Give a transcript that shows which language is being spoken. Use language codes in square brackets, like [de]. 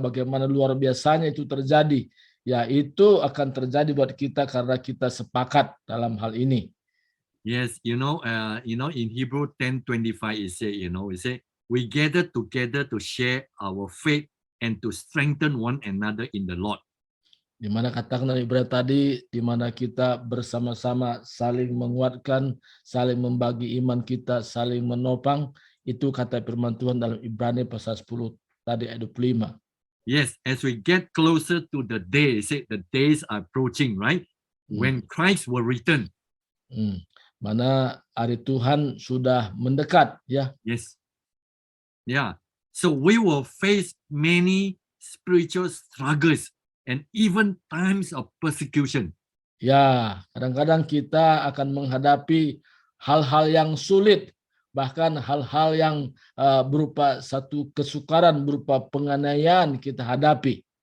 [id] Bagaimana luar biasanya itu terjadi. Ya, itu akan terjadi buat kita karena kita sepakat dalam hal ini. [en] Yes, in Hebrew 10:25 it say we gather together to share our faith and to strengthen one another in the Lord. [id] Di mana katakan dalam Ibrani tadi, di mana kita bersama-sama saling menguatkan, saling membagi iman kita, saling menopang, itu kata firman Tuhan dalam Ibrani pasal 10 tadi ayat 25. [en] Yes, as we get closer to the day, say the days are approaching, right? When Christ will return. [id] Mana hari Tuhan sudah mendekat, ya. Yes. Yeah. [en] So we will face many spiritual struggles and even times of persecution. [id] Ya, kadang-kadang kita akan menghadapi hal-hal yang sulit, bahkan hal-hal yang berupa satu kesukaran, berupa penganiayaan kita hadapi.